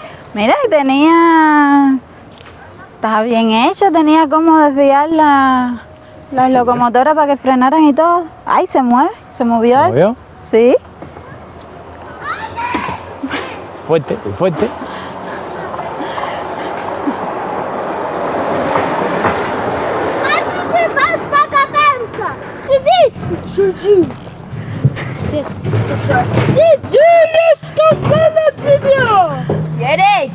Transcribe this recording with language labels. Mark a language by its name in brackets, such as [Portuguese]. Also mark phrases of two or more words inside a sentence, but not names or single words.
[Spanish] Mira, tenía... Estaba bien hecho, tenía como desviar las Sí. locomotoras para que frenaran y todo. Ay, se mueve, se movió ¿Lo eso. vio? Sí. Fuerte, fuerte. [Russian] Хотите вас покатаемся? Сиди! Сиди, я сказала тебе! Ерик!